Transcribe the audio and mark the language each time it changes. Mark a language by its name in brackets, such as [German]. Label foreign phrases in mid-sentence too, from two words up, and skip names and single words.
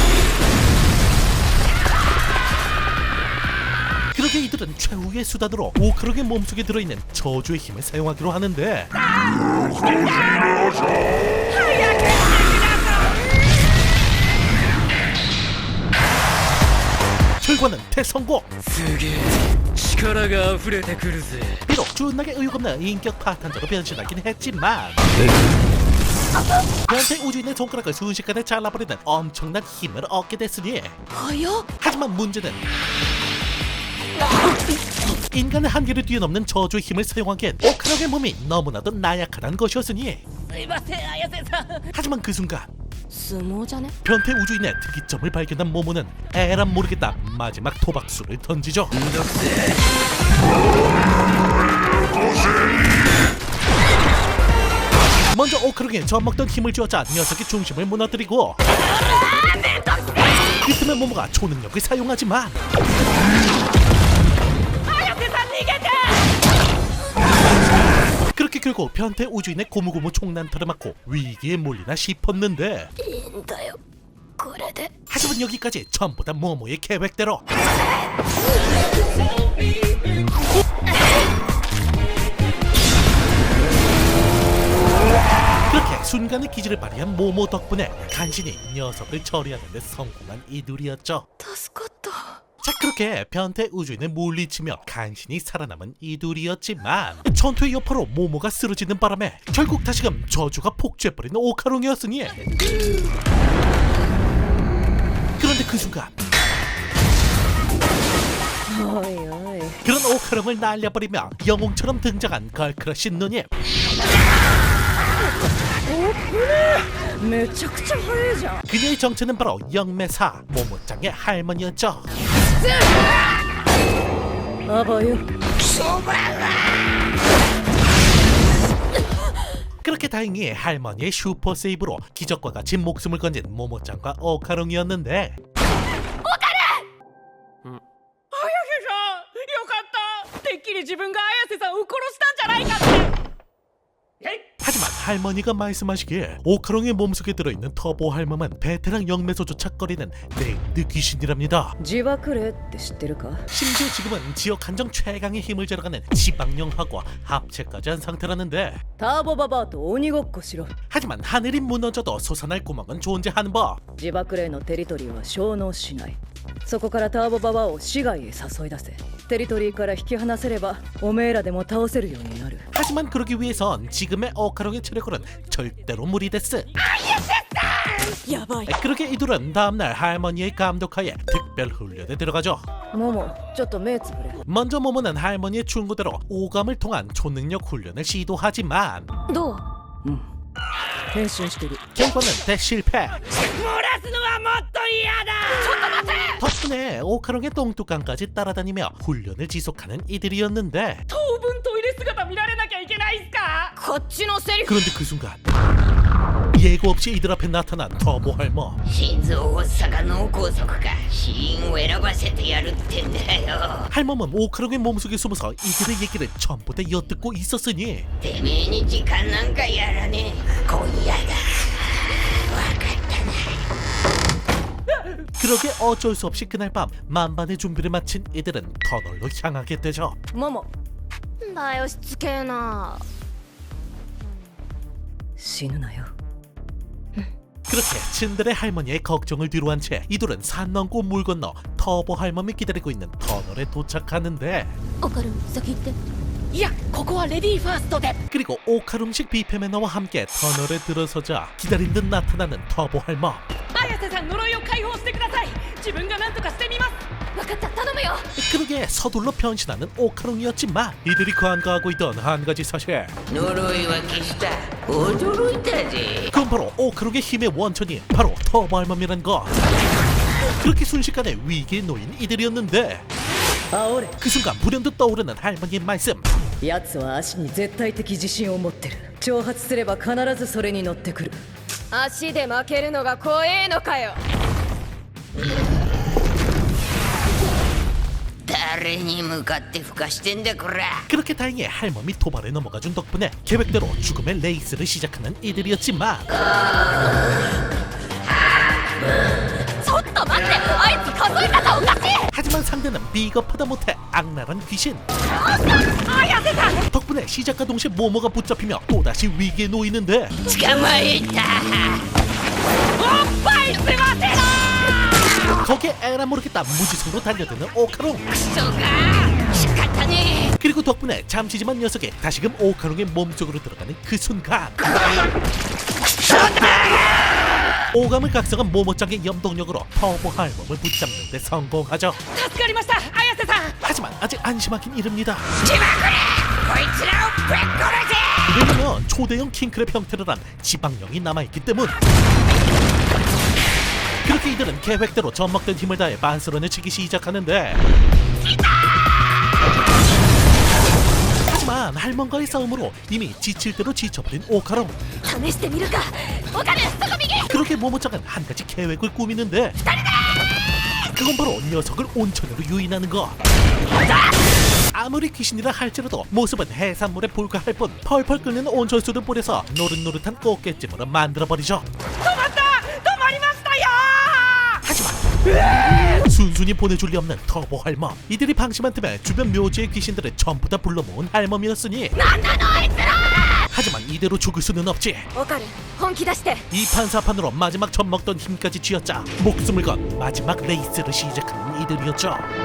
[Korean] 그러게 이들은 최후의 수단으로 오카롱의 몸속에 들어있는 저주의 힘을 사용하기로 하는데 결과는 대성공! [Japanese] すげえ力が溢れてくるぜ [Korean] 비록 존나게 의욕 없는 인격 파탄자로 변신하긴 했지만 변태 우주인의 손가락을 순식간에 잘라버리는 엄청난 힘을 얻게 됐으니 하지만 문제는 인간의 한계를 뛰어넘는 저주의 힘을 사용하기엔 오카롱의 몸이 너무나도 나약하다는 것이었으니 하지만 그 순간 [Japanese] 相撲じゃね [Korean] 변태 우주인의 특이점을 발견한 모모는 에란 모르겠다 마지막 도박수를 던지죠. 먼저 오카롱에 젖먹던 힘을 쥐어짜 녀석의 중심을 무너뜨리고 이 틈에 모모가 초능력을 사용하지만 그렇게 결국 변태 우주인의 고무고무 총난타를 맞고 위기에 몰리나 싶었는데 [Japanese] いいんだよこれで [Korean] 하지만 여기까지 전부 다 모모의 계획대로. 그렇게 순간의 기질을 발휘한 모모 덕분에 간신히 녀석을 처리하는 데 성공한 이들이었죠. [Japanese] 助かった [Korean] 자, 그렇게 변태 우주인을 물리치며 간신히 살아남은 이들이었지만 전투의 여파로 모모가 쓰러지는 바람에 결국 다시금 저주가 폭주해버린 오카롱이었으니 그런데 그 순간 그런 오카롱을 날려버리며 영웅처럼 등장한 걸크러쉬 누님. [Japanese] めちゃくちゃ速いじゃん [Korean] 그녀의 정체는 바로 영매사 모모짱의 할머니였죠. [Japanese] あばよ [Korean] 그렇게 다행히 할머니의 슈퍼 세이브로 기적과 같이 목숨을 건진 모모짱과 오카롱이었는데 [Japanese] よかったてっきり自分が綾瀬さんを殺したんじゃないかって [Korean] 하지만 할머니가 말씀하시기에 오카롱의 몸속에 들어있는 터보 할멈은 베테랑 영매소조차 꺼리는 네임드 귀신이랍니다. [Japanese] 自爆霊って知ってるか [Korean] 심지어 지금은 지역 한정 최강의 힘을 절어가는 지방령하고 합체까지 한 상태라는데 [Japanese] ターボババアと鬼ごっこしろ [Korean] 하지만 하늘이 무너져도 솟아날 구멍은 존재하는 법. [Japanese] 自爆霊のテリトリーは消耗しないそこからターボババアを市外へ誘い出せテリトリーから引き離せればおめえらでも倒せるようになる [Korean] 하지만 그러기 위해선 지금의 오카롱의 체력으로는 절대로 무리됐어. [Japanese] やばい [Korean] 그렇게 이들은 다음날 할머니의 감독하에 특별 훈련에 들어가죠. [Japanese] モモちょっと目つぶれ [Korean] 먼저 모모는 할머니의 충고대로 오감을 통한 초능력 훈련을 시도하지만 [Japanese] どう変身してる。 [Korean] 결과는 대실패. [Japanese] 漏らすのはもっと嫌だ。ちょっと待て。 [Korean] 덕분에 오카롱의 똥뚜껑까지 따라다니며 훈련을 지속하는 이들이었는데 [Japanese] 当分トイレ姿見られなきゃいけないっすか。こっちのセリフ [Korean] 그런데 그 순간 예고 없이 이들 앞에 나타난 터보 할머. [Japanese] 心臓発作か脳梗塞か死因を選ばせてやるってんだよ。 [Korean] 할멈은 오카롱의 몸속에 숨어서 이들의 얘기를 전부 다 엿듣고 있었으니 [Japanese] てめえに時間なんかやらねえ。今夜だ。わかったな。 [Korean] 그러게 어쩔 수 없이 그날 밤 만반의 준비를 마친 이들은 터널로 향하게 되죠. [Japanese] ママだよしつけえな。死ぬなよ。 [Korean] 그렇게 친들의 할머니의 걱정을 뒤로한 채 이들은 산 넘고 물 건너 터보 할멈이 기다리고 있는 터널에 도착하는데 [Japanese] オカルン先行って。いや、ここはレディーファーストで。 [Korean] 그리고 오카룸식 비페 매너와 함께 터널에 들어서자 기다린 듯 나타나는 터보 할멈. [Japanese] 綾瀬さん呪いを解放してください。自分が何とかしてみます。分かった頼むよ。 [Korean] 그러게 서둘러 변신하는 오카롱이었지만 이들이 간과하고 있던 한 가지 사실, [Japanese] 呪いは消した。驚いたぜ。 [Korean] 그건 바로 오카롱의 힘의 원천이 바로 터보 할멈이란 것. 그렇게 순식간에 위기에 놓인 이들이었는데 [Japanese] 煽れ。 [Korean] 그 순간 불현듯 떠오르는 할머니의 말씀. [Japanese] 奴は足に絶対的自信を持ってる。挑発すれば必ずそれに乗ってくる。足で負けるのが怖えのかよ。誰に向かって吹かしてんだこら。 [Korean] 그렇게 다행히 할멈이 도발에 넘어가준 덕분에 계획대로 죽음의 레이스를 시작하는 이들이었지만 [Japanese] ちょっと待って、あいつ数え方おかしい。 [Korean] 하지만 상대는 비겁하다 못해 악랄한 귀신. 덕분에 시작과 동시에 모모가 붙잡히며 또다시 위기에 놓이는데 [Japanese] 捕まえた。 [Korean] 거기에 에라 모르겠다 무지성으로 달려드는 오카롱. [Japanese] クソが仕方ねえ。 [Korean] 그리고 덕분에 잠시지만 녀석이 다시금 오카롱의 몸속으로 들어가는 그 순간 오감을 각성한 모모짱의 염동력으로 터보 할멈을 붙잡는 데 성공하죠. [Japanese] 助かりました、綾瀬さん。 [Korean] 하지만 아직 안심하긴 이릅니다. [Japanese] しまくれ。こいつらをぶっ殺せ。 [Korean] 왜냐면 초대형 킹크랩 형태를 한 지방령이 남아있기 때문. 그렇게 이들은 계획대로 젖먹던 힘을 다해 반스런을 치기 시작하는데 하지만 할멈과의 싸움으로 이미 지칠 대로 지쳐버린 오카롱. [Japanese] 試してみるか。オカルンそこ右。 [Korean] 그렇게 모모짱은 한 가지 계획을 꾸미는데 그건 바로 녀석을 온천으로 유인하는 것. 아무리 귀신이라 할지라도 모습은 해산물에 불과할 뿐 펄펄 끓는 온천수를 뿌려서 노릇노릇한 꽃게찜으로 만들어버리죠. [Japanese] 止まりましたよ。 [Korean] 하지만 순순히 보내줄 리 없는 터보 할멈. 이들이 방심한 틈에 주변 묘지의 귀신들을 전부 다 불러 모은 할멈이었으니 하지만 이대로 죽을 수는 없지. [Japanese] オカルン本気出して。 [Korean] 이판사판으로 마지막 젖먹던 힘까지 쥐었자 목숨을 건 마지막 레이스를 시작하는 이들이었죠.